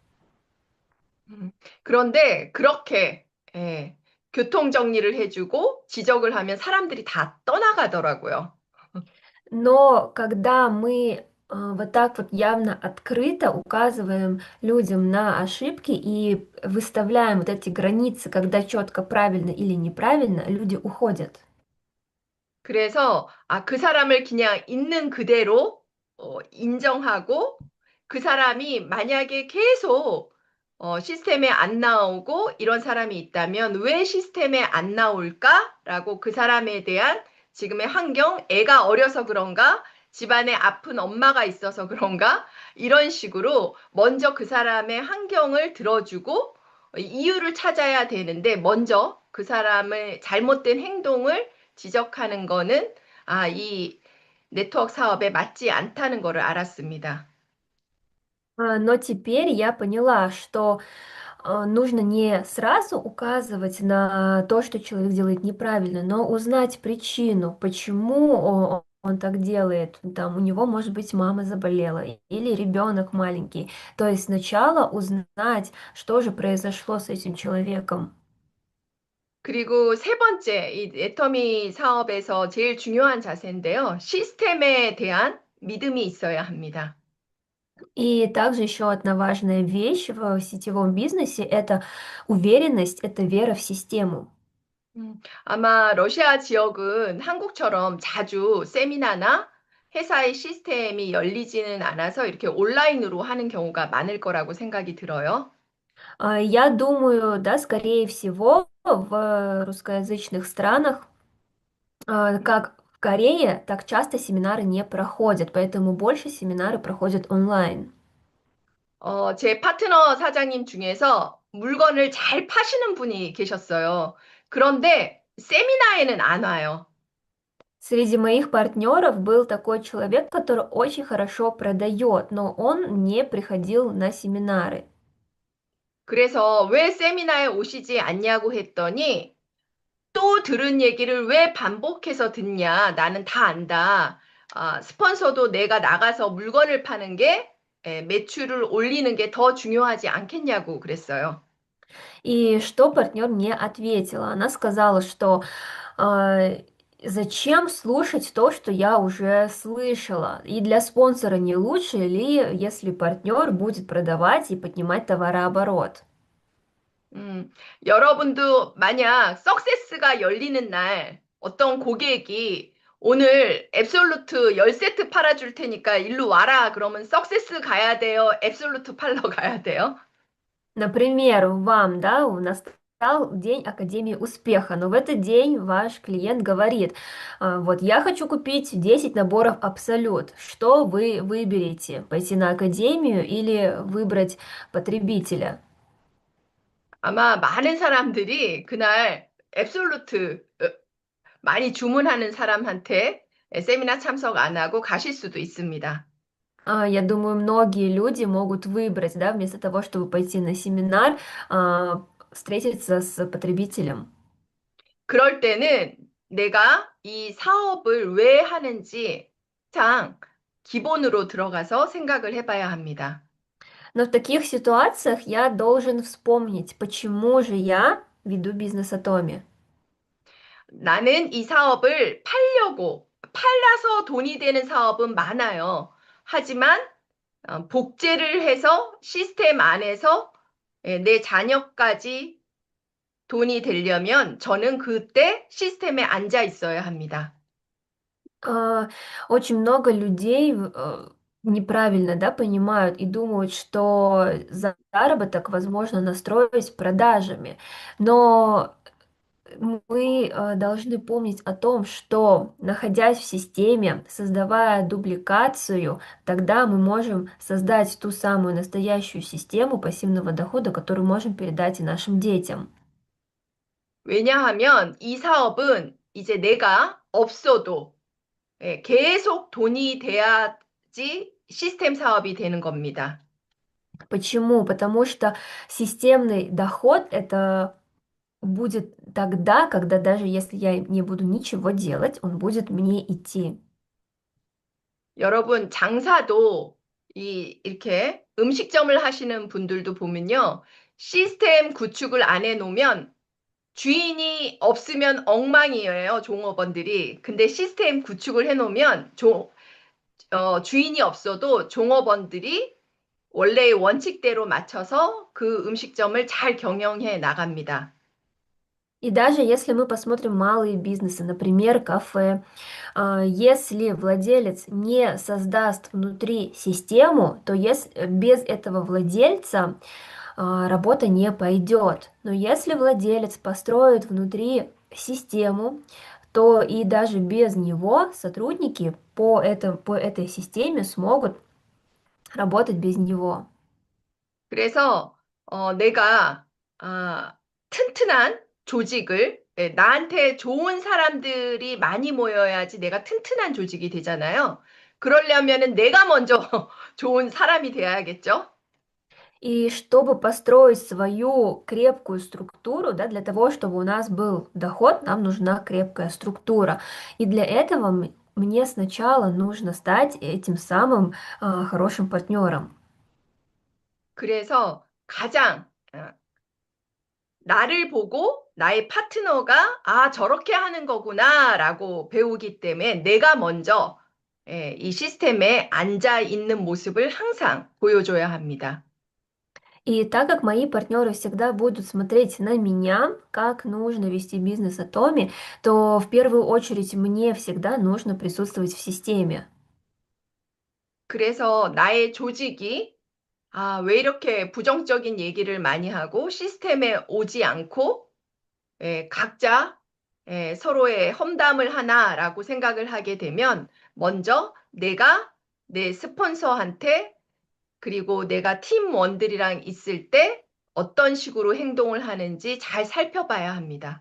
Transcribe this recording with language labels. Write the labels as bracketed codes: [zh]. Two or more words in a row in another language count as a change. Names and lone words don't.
[ko] 음, 그런데 그렇게 예, 교통 정리를 해주고 지적을 하면 사람들이 다 떠나가더라고요. [ru] Но когда мы вот так вот явно открыто указываем людям на ошибки и выставляем вот эти границы, когда четко правильно или неправильно, люди уходят. [ko] 그래서 그 사람을 그냥 있는 그대로 인정하고 그 사람이 만약에 계속 시스템에 안 나오고 이런 사람이 있다면 왜 시스템에 안 나올까라고 그 사람에 대한 지금의 환경, 애가 어려서 그런가? 집안에 아픈 엄마가 있어서 그런가? 이런 식으로 먼저 그 사람의 환경을 들어주고 이유를 찾아야 되는데 먼저 그 사람의 잘못된 행동을 지적하는 거는 이 네트워크 사업에 맞지 않다는 거를 알았습니다. [ru] Но теперь я поняла, что нужно не сразу указывать на то, что человек делает неправильно, но узнать причину, почему он так делает. Там у него, может быть, мама заболела или ребенок маленький. То есть сначала узнать, что же произошло с этим человеком. [ko] 그리고 세 번째, 이 애터미 사업에서 제일 중요한 자세인데요. 시스템에 대한 믿음이 있어야 합니다. [ru] И также еще одна важная вещь в сетевом бизнесе– это уверенность, это вера в систему. [ko] 아마 러시아 지역은 한국처럼 자주 세미나나 회사의 시스템이 열리지는 않아서 이렇게 온라인으로 하는 경우가 많을 거라고 생각이 들어요. [ru] Я думаю, да, скорее всего, в русскоязычных странах, как в Корее, так часто семинары не проходят, поэтому больше семинары проходят онлайн. [ko] 제 파트너 사장님 중에서 물건을 잘 파시는 분이 계셨어요. 그런데 세미나에는 안 와요. [ru] Среди моих партнеров был такой человек, который очень хорошо продает, но он не приходил на семинары. [ko] 그래서 왜 세미나에 오시지 않냐고 했더니 또 들은 얘기를 왜 반복해서 듣냐? 나는 다 안다. 스폰서도 내가 나가서 물건을 파는 게 매출을 올리는 게 더 중요하지 않겠냐고 그랬어요. [ru] И что партнер мне ответила? Она сказала, что а, зачем слушать то, что я уже слышала? И для спонсора не лучше ли, если партнер будет продавать и поднимать товарооборот? [ko] 음, 여러분도 만약 석세스가 열리는 날 어떤 고객이 오늘 앱솔루트 10세트 팔아줄 테니까 일로 와라. 그러면 석세스 가야 돼요. 앱솔루트 팔러 가야 돼요. [ru] Например, вам, да, настал день Академии успеха, но в этот день ваш клиент говорит, вот я хочу купить 10 наборов Абсолют. Что вы выберете? Пойти на Академию или выбрать потребителя? [ko] 아마 많은 사람들이 그날 앱솔루트 많이 주문하는 사람한테 세미나 참석 안 하고 가실 수도 있습니다. [ru] Я думаю, многие люди могут выбрать, да, вместо того, чтобы пойти на семинар, встретиться с потребителем. [ko] 그럴 때는 내가 이 사업을 왜 하는지 장 기본으로 들어가서 생각을 해봐야 합니다. [ru] Но в таких ситуациях я должен вспомнить, почему же я веду бизнес Атоми. [ko] 나는 이 사업을 팔려서 돈이 되는 사업은 많아요. 하지만 복제를 해서 시스템 안에서 내 자녀까지 돈이 되려면 저는 그때 시스템에 앉아 있어야 합니다. [ru] А, Очень много людей неправильно, да, понимают и думают, что заработок возможно настроить продажами. Но мы должны помнить о том, что, находясь в системе, создавая дубликацию, тогда мы можем создать ту самую настоящую систему пассивного дохода, которую можем передать и нашим детям. [ko] 왜냐하면 이 사업은 이제 내가 없어도 계속 돈이 돼야지 시스템 사업이 되는 겁니다. [ru] Почему? Потому что системный доход это будет тогда, когда даже если я не буду ничего делать, он будет мне идти. [ko] 여러분, 장사도 이렇게 음식점을 하시는 분들도 보면요. 시스템 구축을 안 해놓으면 주인이 없으면 엉망이에요, 종업원들이. 근데 시스템 구축을 해놓으면 주인이 없어도 종업원들이 원래의 원칙대로 맞춰서 그 음식점을 잘 경영해 на갑니다. [ru] И даже если мы посмотрим малые бизнесы, например, кафе, если владелец не создаст внутри систему, то без этого владельца работа не пойдет. Но если владелец построит внутри систему, то и даже без него сотрудники по этой системе смогут работать без него. [ko] 그래서 내가 튼튼한 조직을 나한테 좋은 사람들이 많이 모여야지 내가 튼튼한 조직이 되잖아요. 그러려면은 내가 먼저 좋은 사람이 돼야겠죠? [ru] И чтобы построить свою крепкую структуру, да, для того, чтобы у нас был доход, нам нужна крепкая структура. И для этого мне сначала нужно стать этим самым хорошим партнером. [ko] 그래서 가장 나를 보고 나의 파트너가 저렇게 하는 거구나라고 배우기 때문에 내가 먼저 이 시스템에 앉아 있는 모습을 항상 보여줘야 합니다. [ru] И так как мои партнеры всегда будут смотреть на меня, как нужно вести бизнес Атоми, то в первую очередь мне всегда нужно присутствовать в системе. [ko] 그래서 나의 조직이 왜 이렇게 부정적인 얘기를 많이 하고 시스템에 오지 않고 각자 서로의 험담을 하나라고 생각을 하게 되면 먼저 내가 내 스폰서한테 그리고 내가 팀원들이랑 있을 때 어떤 식으로 행동을 하는지 잘 살펴봐야 합니다.